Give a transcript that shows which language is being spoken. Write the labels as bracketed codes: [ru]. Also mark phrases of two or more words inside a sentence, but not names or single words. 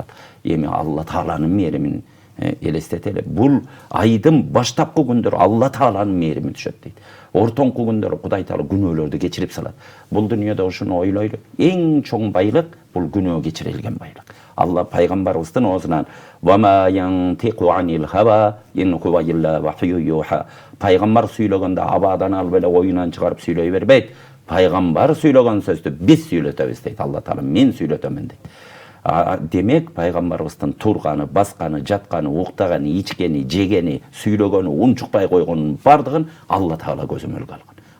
[ky] Эми Алла Тааланын мээримин элестетели. Бул айдын баштапкы күндөрү Алла Тааланын мээрими түшөт дейт. Ортоңку күндөрү Кудай Таала күнөөлөрдү кечирип салат. Бул дүйнөдө ушуну ойлойлу. Эң чоң байлык бул күнөө кечирилген байлык. Алла пайгамбарыбыздын оозунан [ar] "وما ينطق عن الهوى إن هو إلا وحي يوحى". [ky] Пайгамбар сүйлөгөндө абадан алып эле оюнан чыгарып сүйлөй бербейт. Пайгамбар сүйлөгөн сөздү биз сүйлөтөбүз дейт. Алла Таала мен сүйлөтөмүн дейт. Демек пайгамбарыбыздын турганы, басканы, жатканы, уктаганы, ичкени, жегени, сүйлөгөнү, унчукпай койгонун бардыгын Алла Таала көзөмөлгө алган.